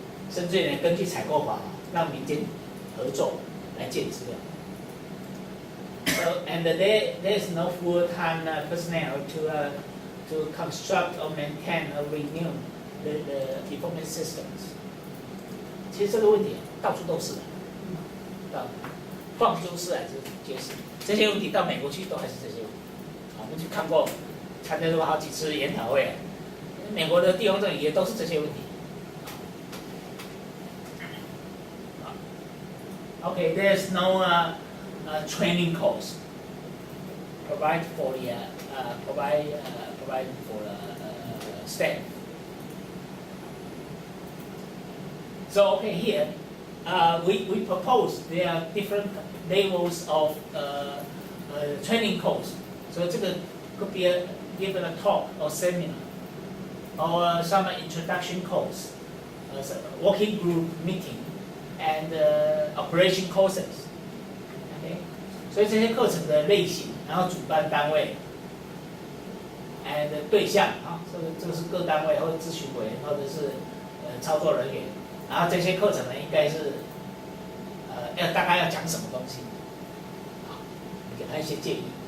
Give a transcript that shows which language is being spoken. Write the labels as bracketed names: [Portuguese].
[Chinese] 甚至呢，根据采购法，让民间合作来建资料。 [English] So and there's no full-time personnel to construct or maintain or renew the information systems. [Chinese] 其实这个问题到处都是的，到放诸四海皆是。这些问题到美国去都还是这些问题。我们去看过，参加过好几次研讨会，美国的地方政府也都是这些问题。 [English] Okay, there's no training course provide for the provide for staff. So okay, here we propose there are different levels of training course. So 这个 could be given a talk or seminar, or some introduction course, working group meeting, and operation courses. [Chinese] Okay, 所以这些课程的类型，然后主办单位 and 对象啊，这个是各单位或者咨询委员或者是操作人员，然后这些课程呢应该是大概要讲什么东西，好，你给他一些建议。